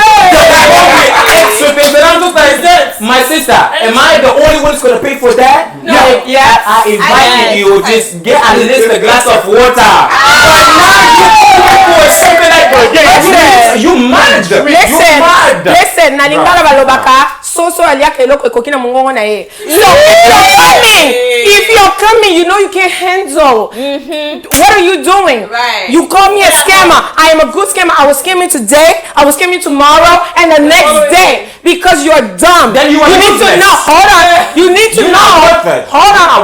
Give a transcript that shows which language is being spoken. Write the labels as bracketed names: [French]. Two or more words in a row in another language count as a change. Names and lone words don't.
[English] My sister, am I the only one who's gonna pay for that? No. Yeah. I invited you. Just get at least a glass of water. You mad? Listen, [Lingala] nalingala balobaka. So aliaka eloko ekokina mungongo na ye. [English] So if you're coming, you know you can't handle. What are you doing? Right. You call me a scammer. I am a good scammer. I was scamming today. I was scamming tomorrow, and the next day because you're dumb. Then you need to know. Hold on. You need to know. Hold on.